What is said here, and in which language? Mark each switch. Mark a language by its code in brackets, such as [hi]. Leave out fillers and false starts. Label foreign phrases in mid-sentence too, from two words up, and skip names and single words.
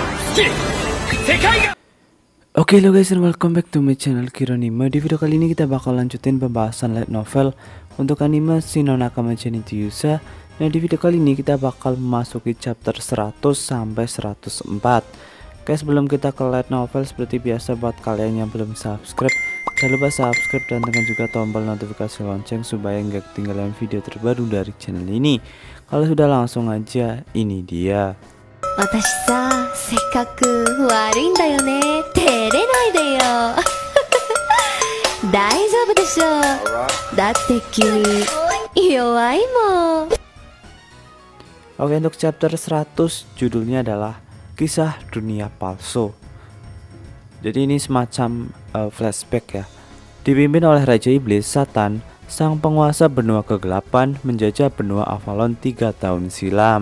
[id] Oke lo [en] guys, and welcome back to my channel Kironima. [id] Di video kali ini kita bakal lanjutin pembahasan [en] light novel [id] untuk anime Shin no Nakama Genitsu Yusa. Nah, di video kali ini kita bakal memasuki chapter 100 sampai 104. Guys, sebelum kita ke [en] light novel, [id] seperti biasa buat kalian yang belum subscribe, jangan lupa subscribe dan tekan juga tombol notifikasi lonceng supaya nggak ketinggalan video terbaru dari channel ini. Kalau sudah, langsung aja, ini dia. [ja] 私さ、せっかく悪いんだよね。照れないでよ。大丈夫でしょ。だって君弱いもん。 [id] Oke, untuk chapter 100 judulnya adalah Kisah Dunia Palsu. Jadi ini semacam flashback ya. Dipimpin oleh Raja Iblis, Satan, sang penguasa benua kegelapan, menjajah benua Avalon 3 tahun silam.